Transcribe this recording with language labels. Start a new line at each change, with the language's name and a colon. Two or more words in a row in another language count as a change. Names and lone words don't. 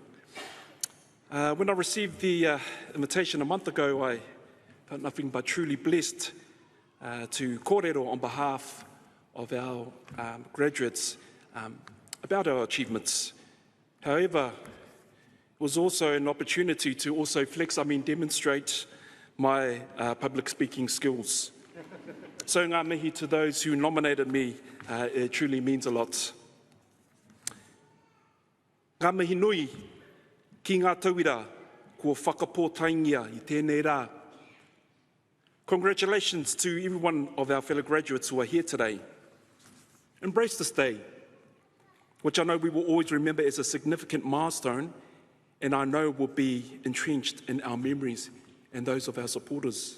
English: When I received the invitation a month ago, I felt nothing but truly blessed to kōrero on behalf of our graduates about our achievements. However, it was also an opportunity to also demonstrate my public speaking skills. So
Māori: ngā mihi
English: to those who nominated me, it truly means a lot.
Māori: Ngā mihi nui ki ngā tauira kua whakapōtaingia i tēnei rā.
English: Congratulations to every one of our fellow graduates who are here today. Embrace this day, which I know we will always remember as a significant milestone, and I know will be entrenched in our memories and those of our supporters.